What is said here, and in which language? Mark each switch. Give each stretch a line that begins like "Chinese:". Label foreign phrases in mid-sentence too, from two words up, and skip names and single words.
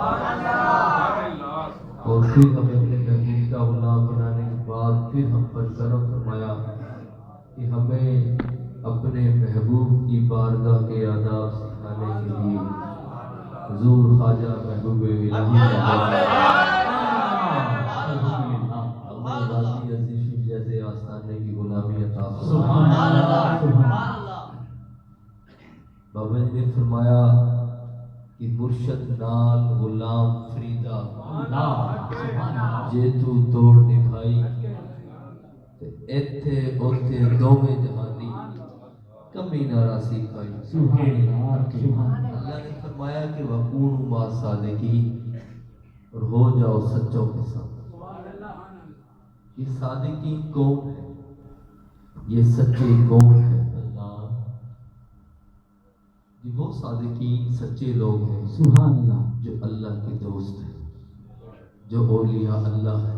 Urdu: اور پھر ہمیں اپنے محبوب کا غلام بنانے کے بعد پھر ہم پر کرم فرمایا کہ ہمیں اپنے محبوب کی بارگاہ کے آداب سکھانے کے لیے حضور خواجہ محبوب الہی جیسے آستانے کی غلامی عطا فرمائے۔
Punjabi: بابا جی نے فرمایا کہ مرشد نال غلام فریدا جے تو توڑ نبھائی ایتھے اوتھے دوویں جہانی کمی نہ راسی کھائی۔
Urdu: اللہ نے فرمایا کہ
Arabic: وَكُونُوا مَعَ الصَّادِقِينَ،
Urdu: اور ہو جاؤ سچوں کے ساتھ۔ یہ صادقین کون ہے؟ یہ سچے کون ہے؟ وہ صادقین سچے لوگ ہیں
Arabic: سبحان اللہ،
Urdu: جو اللہ کے دوست ہیں، جو اولیاء اللہ ہیں۔